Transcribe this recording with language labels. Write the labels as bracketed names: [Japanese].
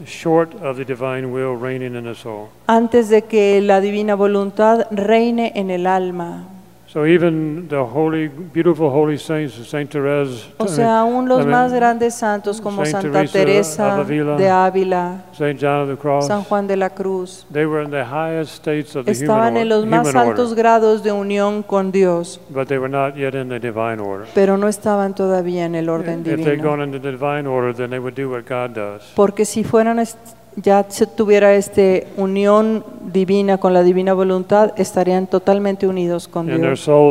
[English] short of the divine will reigning in the soul. [Spanish] Antes de que la divina voluntad reine en el alma. [English] So even the holy, beautiful holy saints, Saint Therese, [Spanish] o sea, aún los más grandes santos como [English] Saint [Spanish] Santa Teresa [English] Avila, [Spanish] de Ávila, [English] Saint John of the Cross, [Spanish] San Juan de la Cruz, [English] they were in the highest states of the [Spanish] estaban [English] human order, [Spanish] en los más altos grados de unión con Dios, [English] but they were not yet in the divine order. [Spanish] Pero no estaban todavía en el orden [English] if [Spanish] divino. [English] If they'd gone into the divine order, then they would do what God does. [Spanish] Porque si fueran ya se tuviera esta unión divina con la divina voluntad, estarían totalmente unidos con Dios.